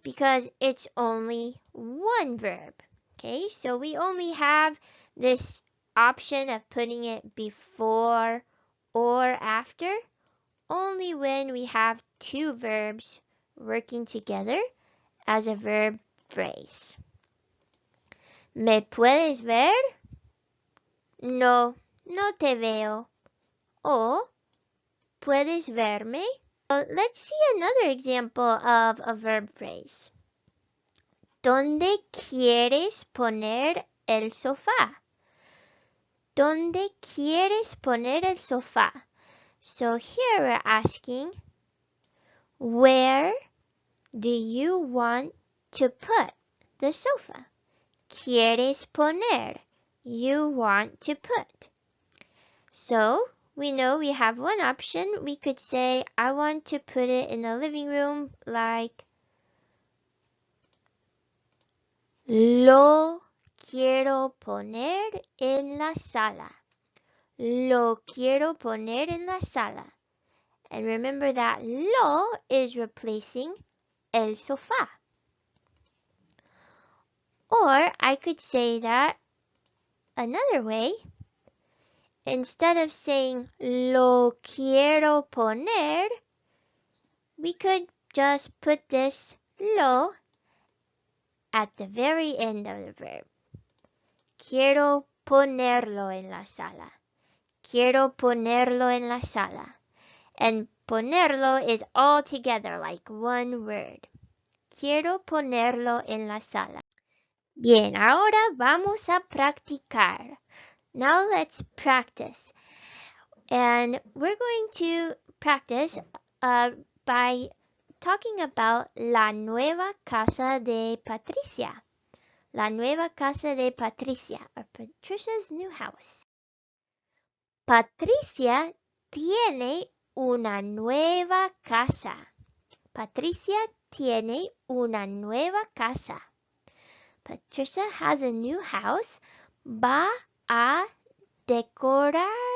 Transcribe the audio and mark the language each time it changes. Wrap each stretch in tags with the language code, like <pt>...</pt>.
<en>Because it's only one verb. Okay, so we only have this option of putting it before or after only when we have two verbs working together as a verb phrase.</en> <es>¿Me puedes ver? No, no te veo. O, ¿puedes verme?</es> <en>Let's see another example of a verb phrase.</en> <es>¿Dónde quieres poner el sofá? ¿Dónde quieres poner el sofá?</es> <en>So here we're asking, where do you want to put the sofa?</en> <es>¿Quieres poner?</es> <en>You want to put. So we know we have one option. We could say, I want to put it in the living room, like</en> <es>lo quiero poner en la sala. Lo quiero poner en la sala.</es> <en>And remember that lo is replacing el sofá. Or I could say that another way. Instead of saying</en> <es>lo quiero poner,</es> <en>we could just put this lo at the very end of the verb.</en> <es>Quiero ponerlo en la sala. Quiero ponerlo en la sala.</es> <en>And ponerlo is all together like one word.</en> <es>Quiero ponerlo en la sala. Bien, ahora vamos a practicar.</es> <en>Now let's practice. And we're going to practice by talking about</en> <es>la nueva casa de Patricia. La nueva casa de Patricia,</es> <en>or Patricia's new house.</en> <es>Patricia tiene una nueva casa. Patricia tiene una nueva casa.</es> <en>Patricia has a new house.</en> <es>Va a decorarla.</es>